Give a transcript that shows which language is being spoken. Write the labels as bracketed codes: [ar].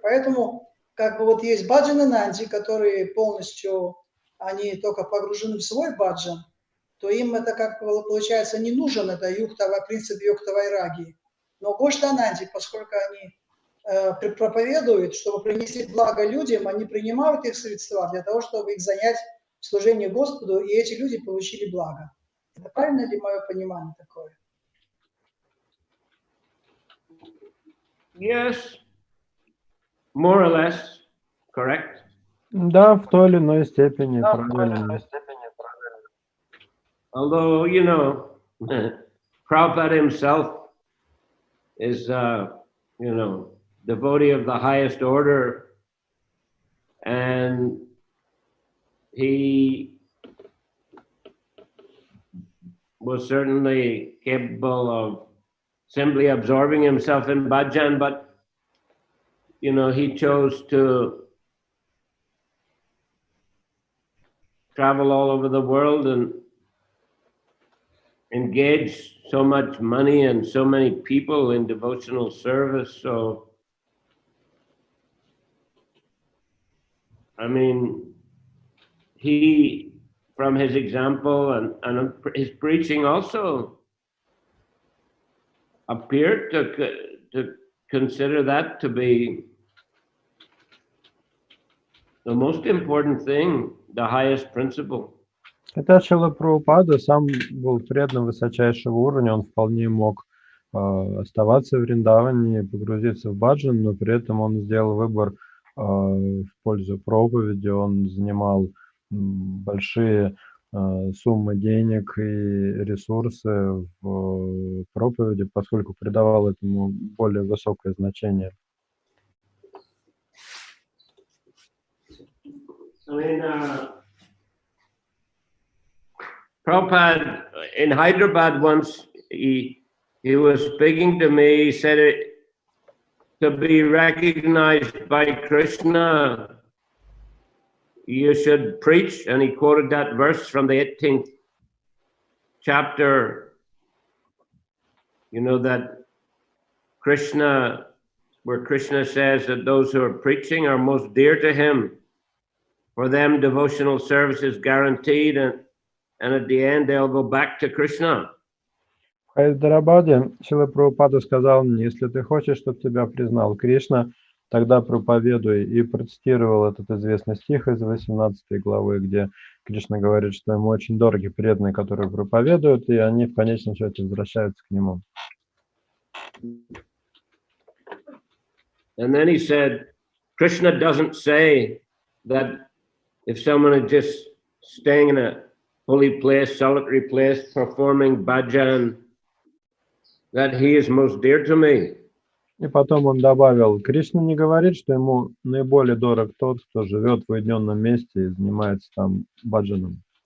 [ru] Поэтому как бы вот есть баджанананди, которые полностью, они только погружены в свой баджан, то им это, как получается, не нужен, это принцип юкта вайраги. Но гоштананди, поскольку они проповедуют, чтобы принести благо людям, они принимают их средства для того, чтобы их занять в служении Господу, и эти люди получили благо. Это правильно ли мое понимание такое? [en] Yes, more or less, correct. [ru] Да, в той или иной степени правильно. [en] Although, you know, Prabhupada himself is, you know, devotee of the highest order, and he was certainly capable of simply absorbing himself in bhajan, but, you know, he chose to travel all over the world and engage so much money and so many people in devotional service. So, I mean, he, from his example and his preaching also appeared to consider that to be the most important thing, the highest principle. [ru] Хотя Шрила Прабхупада сам был предан высочайшего уровня, он вполне мог оставаться в Вриндаване, погрузиться в баджан, но при этом он сделал выбор в пользу проповеди, он занимал большие суммы денег и ресурсы в проповеди, поскольку придавал этому более высокое значение. [en] I mean, Prabhupada in Hyderabad once, he was speaking to me, he said to be recognized by Krishna, you should preach, and he quoted that verse from the 18th chapter, you know, that Krishna, where Krishna says that those who are preaching are most dear to him. For them, devotional service is guaranteed, and at the end, they'll go back to Krishna. [ru] В Хайдарабаде Шрила Прабхупада сказал мне, если ты хочешь, чтобы тебя признал Кришна, тогда проповедуй. И процитировал этот известный стих из 18 главы, где Кришна говорит, что ему очень дороги преданные, которые проповедуют, и они в конечном счете возвращаются к нему. [en] And then he said, Krishna doesn't say that if someone is just staying in a holy place, solitary place, performing bhajan, that he is most dear to me. [ru] И потом он добавил, Кришна не говорит, что ему наиболее дорог тот, кто живет в уединенном месте и занимается там баджаном.